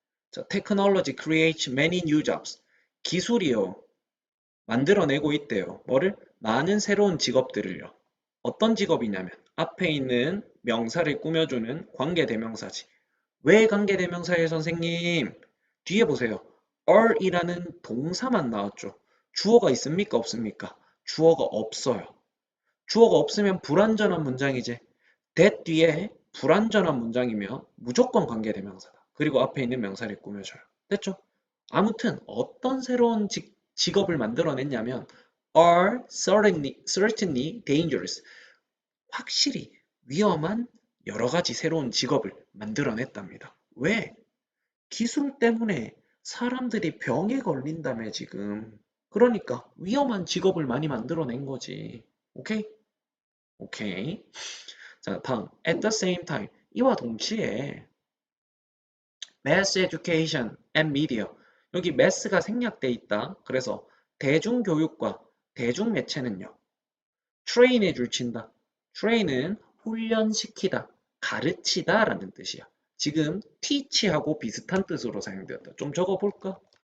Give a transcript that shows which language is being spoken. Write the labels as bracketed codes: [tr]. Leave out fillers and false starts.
[en] 자, technology creates many new jobs. [ko] 기술이요. 만들어내고 있대요. 뭐를? 많은 새로운 직업들을요. 어떤 직업이냐면 앞에 있는 명사를 꾸며주는 관계대명사지. 왜 관계대명사예요, 선생님? 뒤에 보세요. are이라는 동사만 나왔죠. 주어가 있습니까? 없습니까? 주어가 없어요. 주어가 없으면 불완전한 문장이지. that 뒤에 불완전한 문장이면 무조건 관계대명사다. 그리고 앞에 있는 명사를 꾸며줘요. 됐죠? 아무튼 어떤 새로운 직업을 만들어냈냐면 [en] are certainly dangerous. [ko] 확실히 위험한 여러 가지 새로운 직업을 만들어냈답니다. 왜? 기술 때문에 사람들이 병에 걸린다며 지금. 그러니까 위험한 직업을 많이 만들어낸 거지. 오케이? 오케이. 자, 다음. [en] At the same time. [ko] 이와 동시에 [en] mass education and media. [ko] 여기 mass가 생략돼 있다. 그래서 대중교육과 대중매체는요. train에 줄친다. train은 훈련시키다, 가르치다 라는 뜻이야. 지금 teach하고 비슷한 뜻으로 사용되었다. 좀 적어볼까?